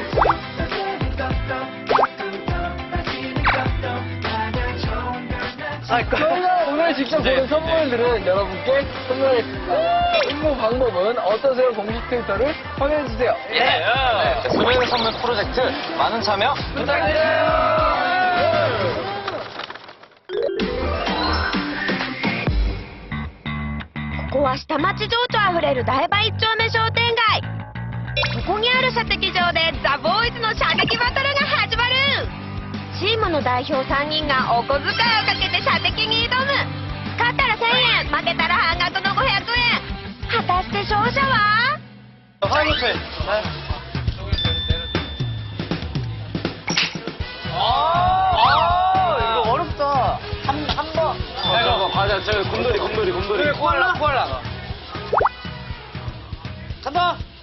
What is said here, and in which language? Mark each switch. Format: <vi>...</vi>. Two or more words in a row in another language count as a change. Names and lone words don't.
<ko>저희가 오늘 직접 보는 선물들은 여러분께 선물하겠습니다. 응모 방법은 어떠세요? 공식 트위터를 확인해주세요. 소매의 선물 프로젝트 많은 참여 부탁드려요.</ko> <ja>ここは下町情緒あふれる台場一丁目商店街。ここにある射的場でザ・ボーイズの射撃バトルが始まる。チームの代表3人がお小遣いをかけて射的に挑む。勝ったら1000円、負けたら半額の500円。果たして勝者は？</ja> <ko>화이팅! 이거 어렵다. 한 번. 맞아, 저 곰돌이. 꼬알라. 간다.</ko>